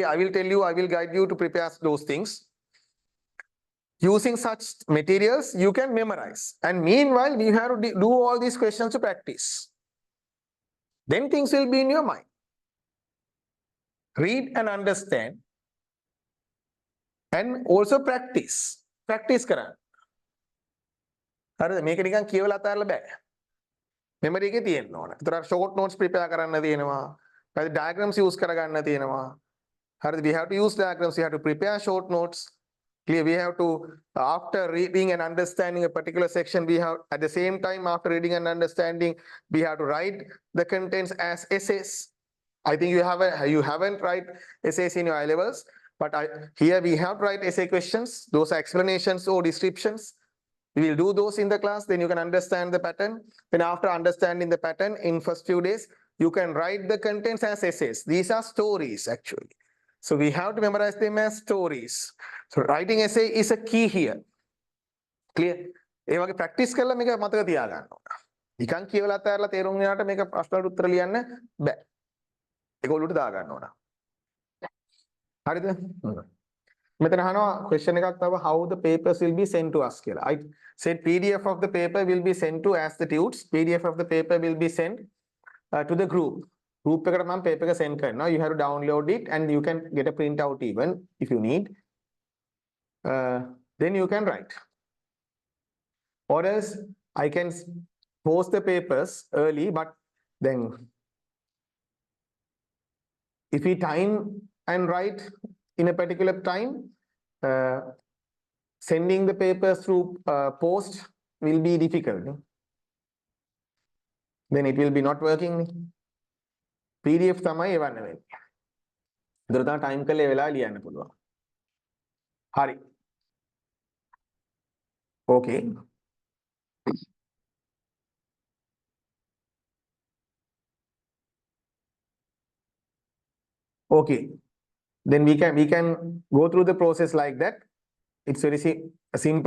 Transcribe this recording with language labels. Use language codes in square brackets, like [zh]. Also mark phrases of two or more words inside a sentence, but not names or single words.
[en] I will tell you, I will guide you to prepare those things. Using such materials, you can memorize. And meanwhile, we have to do all these questions to practice. Then things will be in your mind. Read and understand. And also practice. [si] Practice කරන්න. හරිද? මේක නිකන් කියවලා අතාරලා බෑ. මෙමරි එකේ තියෙන්න ඕන. ඒතර [en] short notes prepare [si] කරන්න තියෙනවා. ඊට [en] diagrams use [si] කරගන්න තියෙනවා. හරිද? [en] We have to use diagrams, we have to prepare short notes. Clear? We have to, after reading and understanding a particular section, we have at the same time after reading and understanding, we have to write the contents as essays. I think you haven't write essays in your I levels. But here we have to write essay questions. Those are explanations or descriptions. We will do those in the class. Then you can understand the pattern. Then after understanding the pattern in first few days, you can write the contents as essays. These are stories actually. So we have to memorize them as stories. So writing essay is a key here. Clear? [si] ඒ වගේ practice කරලා මේක මතක තියාගන්න ඕන. නිකන් කියවලා අතහැරලා තේරුම් ගන්නට මේක ප්‍රශ්නවලට උත්තර ලියන්න බෑ. ඒක ඔලුවට දාගන්න ඕන. හරිද? මෙතන අහනවා question එකක් තව [en] how the papers will be sent to us [si] කියලා. [en] I said PDF of the paper will be sent to as the tutors. PDF of the paper will be sent to the group. [si] Group එකට මම paper එක send කරනවා. [en] You have to download it and you can get a print out even if you need. Then you can write. Or else I can post the papers early, but then if we time and write in a particular time, sending the papers through post will be difficult. Then it will be not working. [si] PDF තමයි එවන්න වෙන්නේ. ඒතර තමයි time කරලා ඒ වෙලාව ලියන්න පුළුවන්. හරි. [en] Okay. Okay. Then we can go through the process like that. It's very simple.